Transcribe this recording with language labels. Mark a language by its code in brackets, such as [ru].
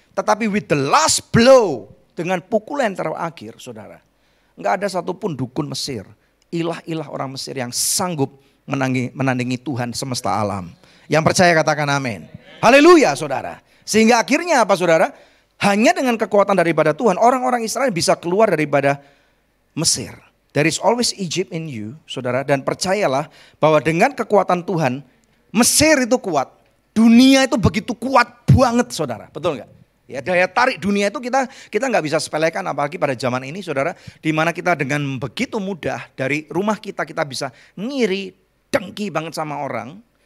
[id] Tetapi [en] with the last blow, [id] dengan pukulan terakhir, saudara, nggak ada satupun dukun Mesir, ilah-ilah orang Mesir yang sanggup menandingi Tuhan semesta alam. Yang percaya katakan amin. Haleluya, saudara. Sehingga akhirnya apa, saudara? Hanya dengan kekuatan daripada Tuhan, orang-orang Israel bisa keluar daripada Mesir. [en] There is always Egypt in you, saudara. [id] Dan percayalah bahwa dengan kekuatan Tuhan, Mesir itu kuat. Dunia itu begitu kuat banget, saudara. Betul nggak? Ya, daya tarik dunia itu kita nggak bisa sepelekan, apalagi pada zaman ini, saudara. Di mana kita dengan begitu mudah dari rumah kita bisa ngiri, dengki banget sama orang.